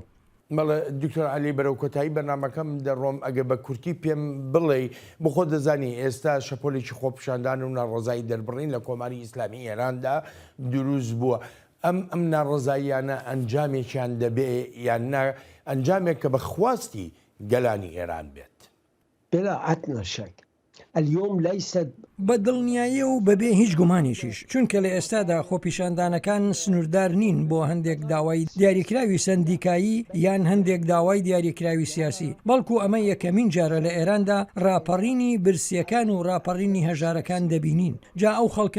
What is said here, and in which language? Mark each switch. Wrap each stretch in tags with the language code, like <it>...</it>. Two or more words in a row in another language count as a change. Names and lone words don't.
<ckb>مەڵە دکتۆر عەلی بەرەو کۆتایی بەرنامەکەم دەڕۆم ئەگە بە کورتی پێم بڵێ بخۆ دەزانی ئێستا شەپۆلێکی خۆپیشاندان و ناڕزایی دەربڕین لە کۆماری ئیسلامی ئێراندا دروست بووە ئەم ناڕزاییانە ئەنجامێکیان دەبێ یان ئەنجامێک کە بە خواستی گەلانی ئێران بێت.</ckb> <ar>بلا أدنى شك اليوم ليست</ar> <ckb>بە دڵنیاییە و بەبێ هیچ گومانێکیش چونکە لە ئێستادا خۆپیشاندانەکان سنووردار نین بۆ هەندێک داوای دیاریکراوی سندیکایی یان هەندێک داوای دیاریکراوی سیاسی بەڵکو ئەمە یەکەمین جارە لە ئێراندا ڕاپەڕینی برسیەکان و ڕاپەڕینی هەژارەکان دەبینین جا ئەو خەڵکە</ckb>